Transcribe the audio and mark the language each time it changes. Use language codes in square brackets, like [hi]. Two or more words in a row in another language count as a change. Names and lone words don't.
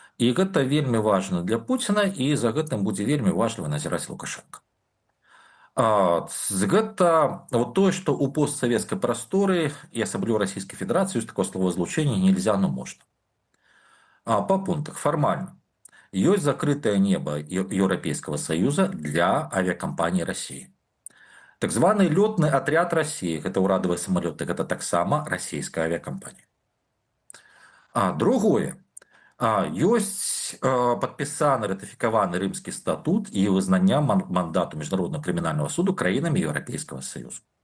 [be] І гэта вельмі важна для Пуціна, і за гэтым будзе вельмі важліва назіраць Лукашенко. Гэта вот тое, што ў постсавецкай прасторы і асабліва Расійскай Федэрацыі ёсць такое словазлучэнне [ru] нельзя, но можно. [be] По пунктах фармальна. Ёсць закрытае неба Еўрапейскага Саюза для авіякампаній Расіі. Так званы лётны атряд Расіі, гэта ўрадавыя самалёты, гэта таксама расійская авіякампанія. Другое. Ёсць падпісаны, ратыфікаваны рымскі статут і вызнання мандату міжнароднага крымінальнага суду краінамі Еўрапейскага Саюзу.